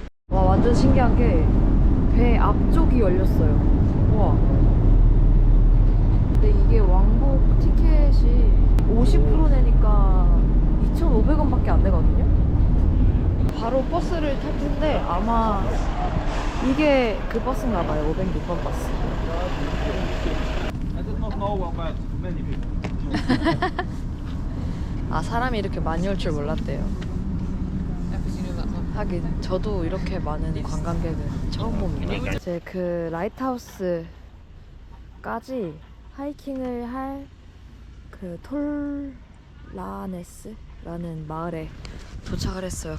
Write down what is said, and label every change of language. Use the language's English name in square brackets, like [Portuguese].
[Korean] 와, 완전 신기한 게 배 앞쪽이 열렸어요. 우와. 근데 이게 왕복 티켓이 50% 내니까 2,500원밖에 안 되거든요. 바로 버스를 탈 텐데 아마 이게 그 버스인가 봐요. 506번 버스. [English] I did not know about many people. [Korean] 아, 사람이 이렇게 많이 올 줄 몰랐대요. 하긴 저도 이렇게 많은 관광객은 처음 봅니다. 이제 그 라이트하우스까지 하이킹을 할 그 톨라네스라는 마을에 도착을 했어요.